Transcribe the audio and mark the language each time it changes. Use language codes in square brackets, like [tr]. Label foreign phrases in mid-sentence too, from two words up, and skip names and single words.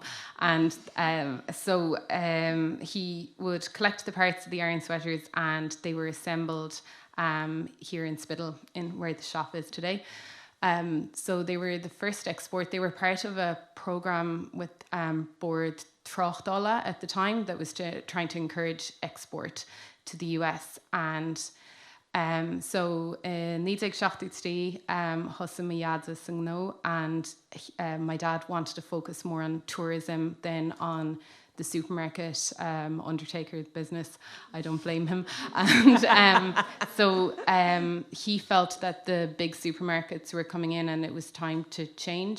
[en] And so he would collect the parts of the iron sweaters, and they were assembled here in Spittal, in where the shop is today. So they were the first export. They were part of a programme with Board Tráchtála at the time that was trying to encourage export to the US. And so nídig seachtútí thosa my dad as no, and my dad wanted to focus more on tourism than on the supermarket undertaker business. I don't blame him. And so he felt that the big supermarkets were coming in and it was time to change.